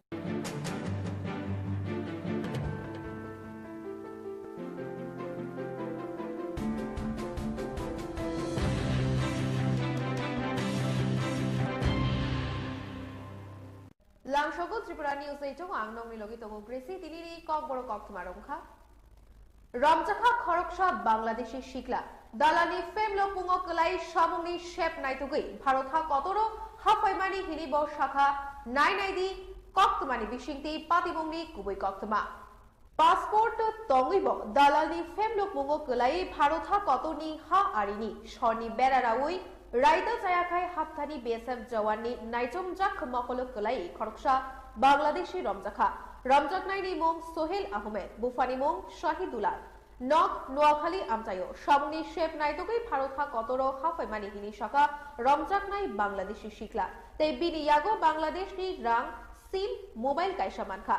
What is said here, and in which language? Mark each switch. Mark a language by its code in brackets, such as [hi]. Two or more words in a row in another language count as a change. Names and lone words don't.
[trp] লাংশগো ত্রিপুরা নিউজ 8 আংনং মিলগি তগো গ্রেসি তিনিনি কক বড় কক তুমারংখা রমজাখা খরকসা বাংলাদেশি শিকলা দালানি ফেমলো পুঙ্গ কলাই সামুনি শেপ নাইতুগই ভারতহা কতরো হাফাইমানি হিনিব শাখা নাইনাইদি কক্তমানি বিশিংতি পাতিবংনি কুবই কক্তমা পাসপোর্ট তঙ্গিব দালানি ফেমলো পুঙ্গ কলাই ভারতহা কতনি হা আরিনি সনি বেরারাউই রাইদা জায়াখাই হাফথানি বিএসএফ জওয়াননি নাইজম জাক মকলক কলাই খরকসা বাংলাদেশি রমজাখা রমজাকনাইনি মং সোহেল আহমেদ বুফানি মং শাহিদুল্লাহ নক নোয়াখালী আমচাইও সামনি শেপ নাইতগই ভারতহা কতরো হাফাইমানি হিনি শাখা রমজাকনাই বাংলাদেশি শিকলা তাই বিনি ইয়াগো বাংলাদেশনি রাং সিম মোবাইল কাইসা মানখা